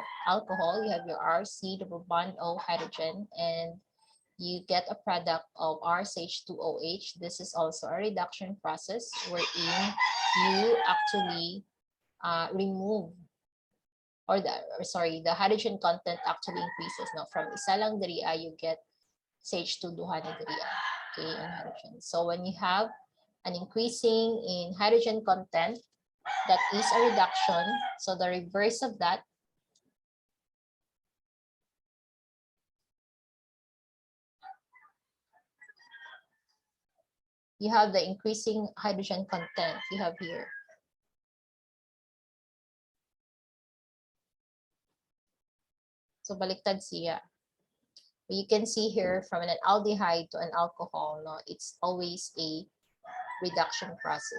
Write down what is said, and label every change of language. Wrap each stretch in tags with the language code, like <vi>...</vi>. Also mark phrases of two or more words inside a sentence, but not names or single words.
<en>You have your RC double bond O hydrogen, and you get a product of RCH2OH. This is also a reduction process wherein you actually remove, or the hydrogen content actually increases. Now from</en> <ceb>isa lang diriya,</ceb> <en>you get</en> <ceb>CH2 duha na diriya,</ceb> <en>okay, in hydrogen. So when you have an increasing in hydrogen content, that is a reduction. So the reverse of that, you have the increasing hydrogen content you have here.</en> <ceb>So baliktad siya.</ceb> <en>You can see here from an aldehyde to an alcohol, it's always a reduction process.</en>